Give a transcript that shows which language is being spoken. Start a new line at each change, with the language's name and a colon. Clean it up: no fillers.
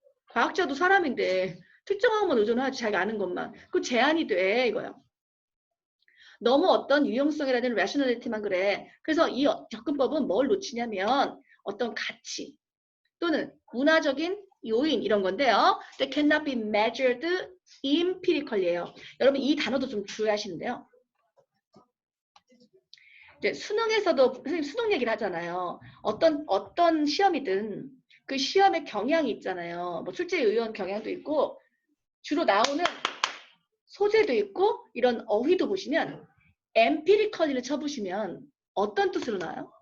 Korean: 과학자도 사람인데 특정한 것만 의존하지 자기가 아는 것만. 그 제한이 돼 이거야. 너무 어떤 유용성이라든 rationality만 그래. 그래서 이 접근법은 뭘 놓치냐면 어떤 가치 또는 문화적인 요인 이런 건데요.
English: That cannot be measured empirically예요.
Korean: 여러분 이 단어도 좀 주의하시는데요. 이제 수능에서도 선생님 수능 얘기를 하잖아요. 어떤 시험이든 그 시험의 경향이 있잖아요. 뭐 출제 의원 경향도 있고 주로 나오는 소재도 있고 이런 어휘도 보시면 empirically를 쳐보시면 어떤 뜻으로 나와요?